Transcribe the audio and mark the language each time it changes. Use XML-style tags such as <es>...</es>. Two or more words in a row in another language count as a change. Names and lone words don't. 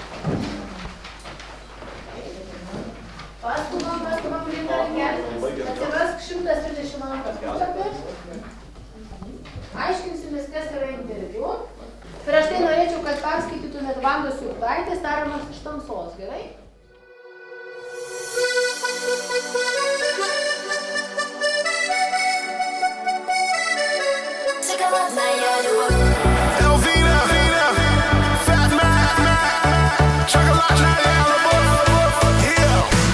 <lt>Paskubam priimti rankelės. Atsiversk 132 puslapį. Aiškinsimės, kas yra interviu. Prieš tai norėčiau, kad perskaitytumėt Vandos Jurtaitės Tariamas iš tamsos, gerai?</lt> <ru>Шоколадная любовь. Elvina, Fat Man, шоколадная любовь. Yeah.</ru>